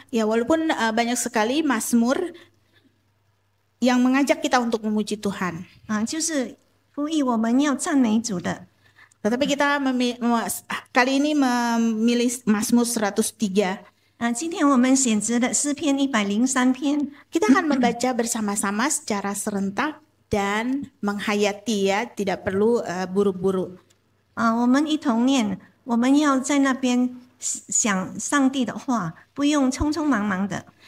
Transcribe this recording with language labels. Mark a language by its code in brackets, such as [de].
[id] Ya, walaupun banyak sekali Mazmur yang mengajak kita untuk memuji Tuhan. [zh] 就是呼吁我们要赞美主的。 [id] Tetapi kita kali ini memilih Mazmur 103. [zh] 今天我们选择的诗篇103篇， [id] Kita akan membaca bersama-sama secara serentak dan menghayati ya, tidak perlu buru-buru. [zh] 我们一同念，我们要在那边想上帝的话，不用匆匆忙忙的。